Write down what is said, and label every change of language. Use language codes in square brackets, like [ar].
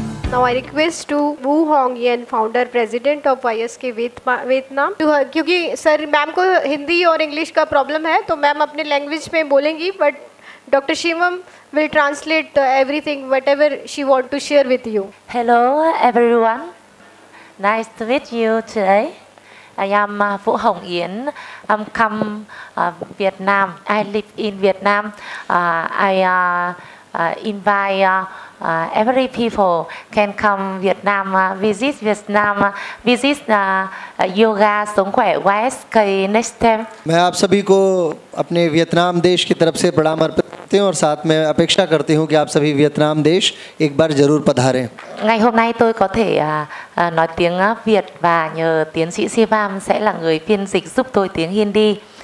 [en] Now I request to Wu Hongyan, founder president of YSK Vietnam, [hi] क्योंकि sir ma'am को हिंदी और English का problem है तो मैम अपने लैंग्वेज में बोलेंगी, but doctor Shivam [en] will translate everything whatever she want to share with you. Hello everyone, nice to meet you today. I am Vũ Hồng Yến. I'm come Vietnam. I live in Vietnam. I invite every people can come Vietnam, visit Vietnam, visit yoga sống khỏe YSK next time. [hi] मैं आप सभी को अपने Vietnam देश की तरफ से प्रणाम अर्पित करते हैं और साथ में अपेक्षा करती हूँ कि आप सभी वियतनाम देश एक बार जरूर पधारें. [vi] Ngày hôm nay tôi có thể nói tiếng Việt và nhờ tiến sĩ Sivam sẽ là người phiên dịch giúp tôi tiếng Hindi.